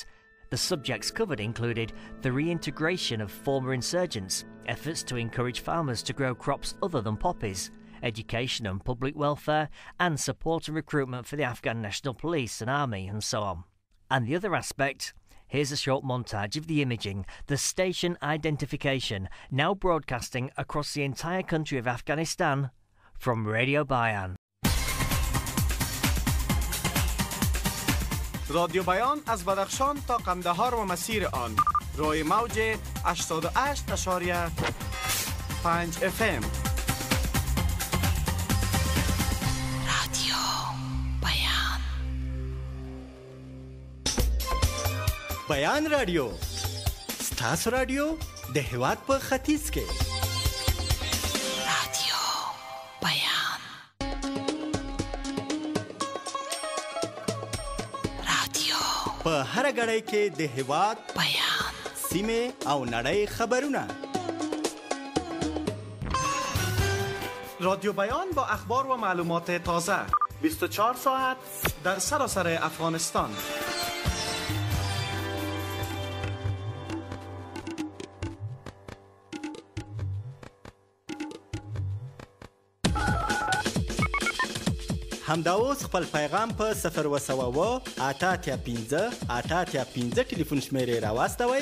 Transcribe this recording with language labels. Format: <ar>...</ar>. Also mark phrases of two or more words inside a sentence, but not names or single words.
<en>The subjects covered included the reintegration of former insurgents, efforts to encourage farmers to grow crops other than poppies, education and public welfare, and support and recruitment for the Afghan National Police and Army, and so on. And the other aspect, here's a short montage of the imaging, the station identification, now broadcasting across the entire country of Afghanistan, from Radio Bayan.</en> <fa>رادیو بیان از بدخشان تا قندهار و مسیر آن روی موج 88.5 FM. رادیو بیان.</fa> <ps>بیان رادیو ستاسو رادیو د هېواد په ختیځ کې. په هر غړی کې د هېواد بیان سیمه او نړۍ خبرونه</ps> <fa>رادیو بیان با اخبار و معلومات تازه 24 ساعت در سراسر افغانستان.</fa> <ps>همدا اوس خپل پیغام په 0 885 885 ټلیفون شمیرې راواستوئ</ps>